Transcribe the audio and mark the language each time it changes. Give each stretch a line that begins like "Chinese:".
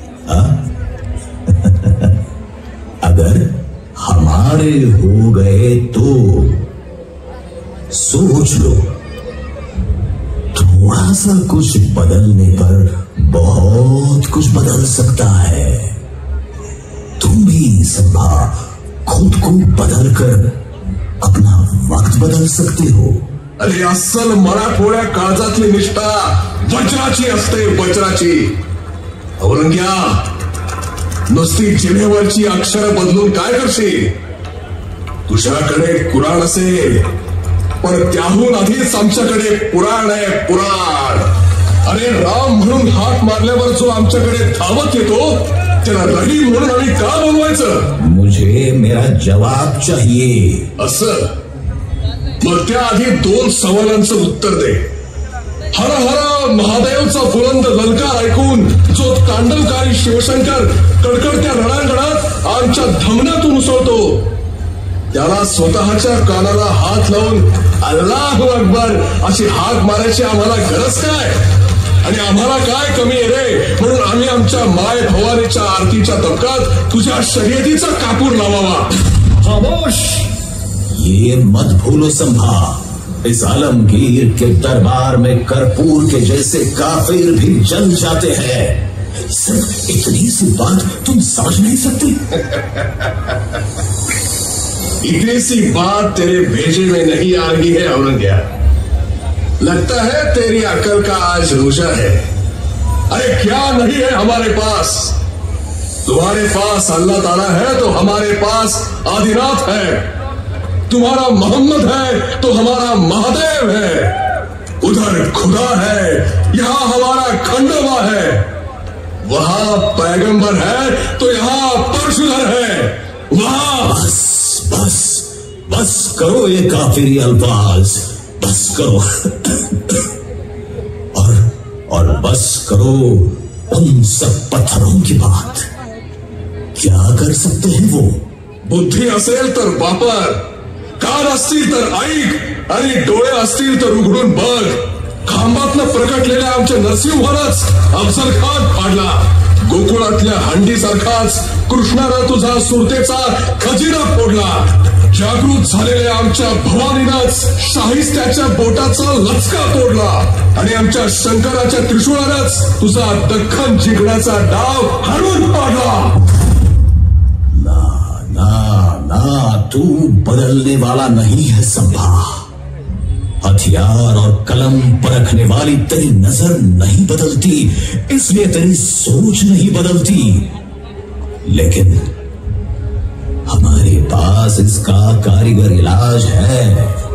Hindi: अगर हमारे हो गए तो सोच लो, थोड़ा सा कुछ बदलने पर बहुत कुछ बदल सकता है। तुम भी संभा खुद को बदल कर अपना वक्त बदल सकते हो।
Marathi: अरे अस्सल मराठवाड्या काळजातली निष्ठा वज्राची असते, वज्राची। औरंग्या, नुसती जिभेवरची अक्षर बदलून काय करशील? तुझ्याकडे कुराण असेल, पण त्याहून आधीच आमच्याकडे पुराण आहे, पुराण। अरे राम म्हणून हाक मारल्यावर जो आमच्याकडे धावत येतो त्याला रहीम म्हणून आम्ही का बोलवायचं?
Hindi: मुझे मेरा जवाब चाहिए।
Marathi: असं? मग त्याआधी दोन सवालांचं उत्तर दे। हर हर महादेवचा बुलंद ललकार ऐकून जो तांडवकारी शिवशंकर कडकडत्या रणांगणात आमच्या धमन्यातून उसळतो, त्याला स्वतःच्या कानाला हात लावून अल्लाहू अकबर अशी हाक मारायची आम्हाला गरज काय? आणि आम्हाला काय कमी आहे रे म्हणून आम्ही आमच्या माय भवानीच्या आरतीच्या तबकात तुझ्या शर्यतीचा कापूर लावावा?
Hindi: खामोश! ये मत भूलो संभा, इस आलमगीर के दरबार में कर्पूर के जैसे काफिर भी जल जाते हैं। सिर्फ इतनी सी बात तुम समझ नहीं सकते? इतनी सी बात तेरे भेजे में नहीं आ रही है औरंग्या। लगता है तेरी अकल का आज रोजा है। अरे क्या नहीं है हमारे पास? तुम्हारे पास अल्लाह ताला है तो हमारे पास आदिनाथ है, तुम्हारा मोहम्मद है तो हमारा महादेव है, उधर खुदा है, यहाँ हमारा खंडोबा है, वहां पैगंबर है तो यहाँ परशुधर है, वहां बस करो ये काफिरी अल्फाज, बस करो। और बस करो उन सब पत्थरों की बात। क्या कर सकते हैं वो?
Marathi: बुद्धी असेल तर वापर, कान असतील तर ऐक आणि डोळे असतील तर उघडून बघ. खांबातनं प्रकटलेल्या आमच्या नरसिंहालाच अफजल खान फाडला. गोकुळातल्या हंडीसारखाच कृष्णानं तुझा सुरतेचा खजिना फोडला. जागृत झालेल्या आमच्या भवानीनंच शाहिस्त्याच्या बोटाचा लचका तोडला आणि आमच्या शंकराच्या त्रिशूळानंच तुझा दख्खन जिंकण्याचा डाव हाणून पाडला.
Hindi: ना, तू बदलने वाला नहीं है संभा. हथियार और कलम परखने वाली तेरी नजर नहीं बदलती, इसलिए तेरी सोच नहीं बदलती. लेकिन हमारे पास इसका कारीगर इलाज है.